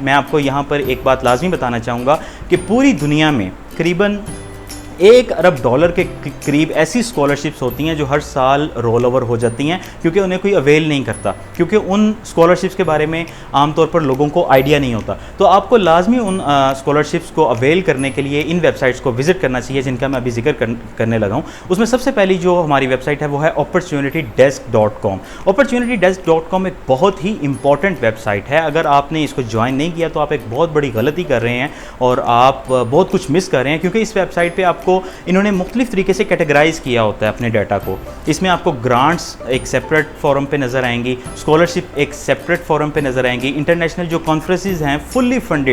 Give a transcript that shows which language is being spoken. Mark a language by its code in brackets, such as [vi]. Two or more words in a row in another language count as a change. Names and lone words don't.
[ur] میں آپ کو یہاں پر ایک بات لازمی بتانا چاہوں گا کہ پوری دنیا میں تقریباً $1 ارب کے قریب ایسی اسکالرشپس ہوتی ہیں جو ہر سال [en] roll over [ur] ہو جاتی ہیں، کیونکہ انہیں کوئی اویل نہیں کرتا، کیونکہ ان اسکالرشپس کے بارے میں عام طور پر لوگوں کو آئیڈیا نہیں ہوتا. تو آپ کو لازمی ان اسکالرشپس کو اویل کرنے کے لیے ان ویب سائٹس کو وزٹ کرنا چاہیے، جن کا میں ابھی ذکر کرنے لگا ہوں. اس میں سب سے پہلی جو ہماری ویب سائٹ ہے وہ ہے opportunitydesk.com. opportunitydesk.com एक बहुत ही [en] important website [ur] ہے. اگر آپ نے اس کو جوائن نہیں کیا تو آپ ایک بہت بڑی غلطی کر رہے ہیں اور آپ بہت کچھ مس کر رہے ہیں، کیونکہ اس ویب سائٹ پہ آپ کو انہوں نے مختلف طریقے سے کیٹیگرائز کیا ہوتا ہے اپنے ڈیٹا کو. اس میں آپ کو گرانٹس ایک [en] separate forum [ur] پہ نظر آئیں گی، اسکالرشپ ایک [en] separate forum [ur] پہ نظر آئیں گی, [en] international جو conferences ہیں fully funded.